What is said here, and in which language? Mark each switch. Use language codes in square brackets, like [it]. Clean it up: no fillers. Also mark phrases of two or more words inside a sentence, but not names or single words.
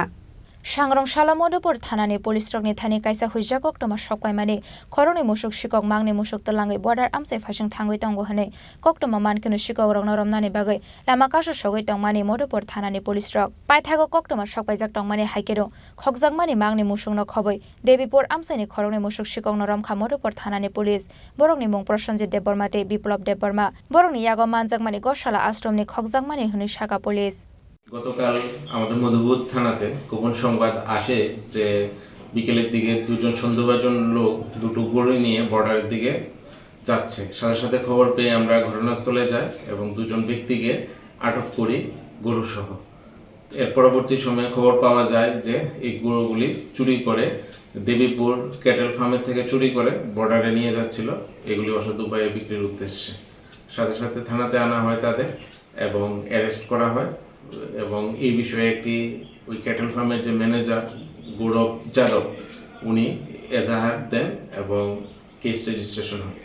[trp] सांग्रं साला मधुपुर थानानि पुलिस रगनि थानि काइसा हुजा कक्टमा सकवाइमानि खरंनि मुसुक सिकक मागनै मुसुक तलाङै बर्डार आमसाइ फासिं थांगै तंगो हनै कक्टमा मानखिनो सिकक रंनो रमनानि बागै लामा कासो सगै तंमानि मधुपुर थानानि पुलिस रग पाइथागो कक्टमा सकवाइजाक तंमानि हाइकेरो खगजाकमानि मागनै मुसुकनो खबै देवीपुर आमसाइनि खरंनि मुसुक सिककनो रमखा मधुपुर थानानि पुलिस बरंनि मुं प्रसेनजित देबबर्माते बिप्लब देबबर्मा बरंनि यागो मानजाकमानि गशाला आश्रमनि खगजाकमानि हुनि शाखा पुलिस [bn] গতকাল আমাদের মধুপুর থানাতে গোপন সংবাদ আসে যে বিকেলের দিকে দুজন সন্দেহভাজন লোক দুটো গরু নিয়ে বর্ডারের দিকে যাচ্ছে সাথে সাথে খবর পেয়ে আমরা ঘটনাস্থলে যাই এবং দুজন ব্যক্তিকে আটক করি গরু সহ এর পরবর্তী সময়ে খবর পাওয়া যায় যে এই গরুগুলি চুরি করে দেবীপুর ক্যাটেল ফার্মের থেকে চুরি করে বর্ডারে নিয়ে যাচ্ছিল এগুলি অসৎ উপায়ে বিক্রির উদ্দেশ্যে সাথে সাথে থানাতে আনা হয় তাদের এবং অ্যারেস্ট করা হয় এবং এই বিষয়ে একটি ওই ক্যাটেল ফার্মের যে ম্যানেজার গৌরব যাদব উনি এজাহার দেন এবং [en] case registration [bn] হয়